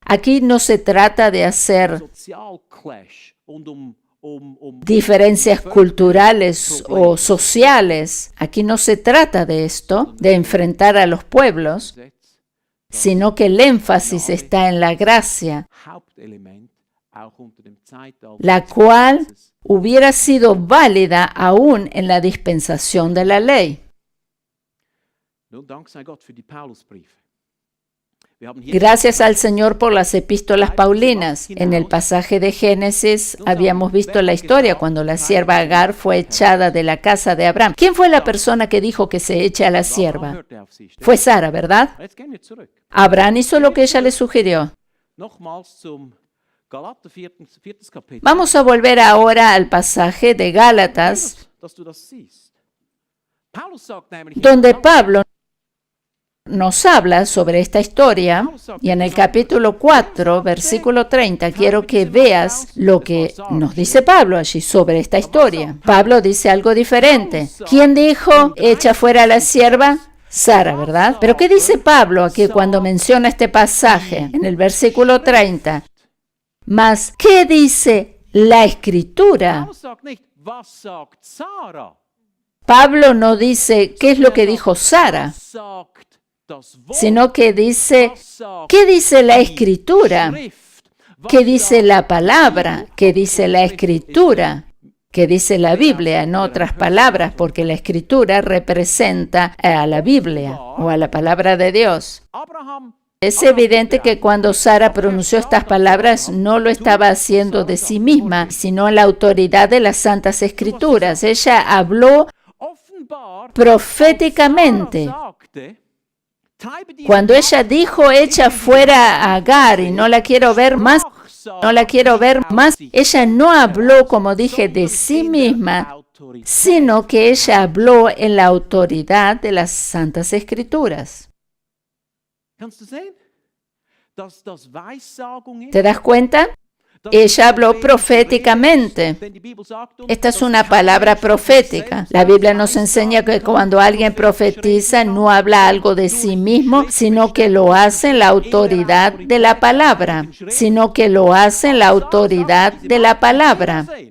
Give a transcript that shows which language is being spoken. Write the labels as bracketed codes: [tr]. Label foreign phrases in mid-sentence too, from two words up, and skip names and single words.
[es] Aquí no se trata de hacer [de] Sozialclash und [es] diferencias culturales o sociales. Aquí no se trata de esto, de enfrentar a los pueblos, sino que el énfasis está en la gracia, [de] Hauptelement auch unter dem Zeitalter [es] la cual hubiera sido válida aún en la dispensación de la ley. [de] Nun, Dank sei Gott für die Paulusbriefe. Wir haben hier [es] Gracias al Señor por las epístolas paulinas. En el pasaje de Génesis habíamos visto la historia cuando la sierva Agar fue echada de la casa de Abraham. ¿Quién fue la persona que dijo que se eche a la sierva? [de] hörte auf sie. [es] Fue Sara, ¿verdad? [de] Jetzt gehen wir zurück. [es] Abraham hizo lo que ella le sugirió. [de] Nochmals zum Galater 4. Kapitel. [es] Vamos a volver ahora al pasaje de Gálatas, [de] Dass du das siehst. Paulus sagt nämlich in [es] donde [de] Galater [es] Pablo nos habla sobre esta historia, y en el capítulo 4, versículo 30, quiero que veas lo que nos dice Pablo allí sobre esta historia. Pablo dice algo diferente. ¿Quién dijo, echa fuera a la sierva? Sara, ¿verdad? Pero ¿qué dice Pablo aquí cuando menciona este pasaje en el versículo 30? Mas, ¿qué dice la Escritura? [de] Paulus sagt nicht, was sagt Sarah? [es] Pablo no dice qué es lo que dijo Sara, [de] Was sagt das Wort? [es] sino que dice, [de] Was sagt [es] ¿qué dice la [de] die [es] Escritura? [de] Schrift? Was [es] ¿Qué dice [de] sagt [es] la palabra? ¿Qué dice la Escritura? ¿Qué dice la Biblia? En otras palabras, porque la Escritura representa a la Biblia o a la palabra de Dios. Abraham? Es evidente que cuando Sara pronunció estas palabras no lo estaba haciendo de sí misma, sino en la autoridad de las Santas Escrituras. Ella habló [de] Offenbar [es] proféticamente. [de] Sarah sagte, treibe die [es] Cuando ella dijo, echa fuera a Agar y no la quiero ver más, no la quiero ver más, ella no habló, como dije, de sí misma, sino que ella habló en la autoridad de las Santas Escrituras. [de] Kannst du sehen, dass das Weissagung ist? [es] ¿Te das cuenta? Ella habló proféticamente. Esta es una palabra profética. La Biblia nos enseña que cuando alguien profetiza no habla algo de sí mismo, sino que lo hace en la autoridad de la palabra, sino que lo hace en la autoridad de la palabra.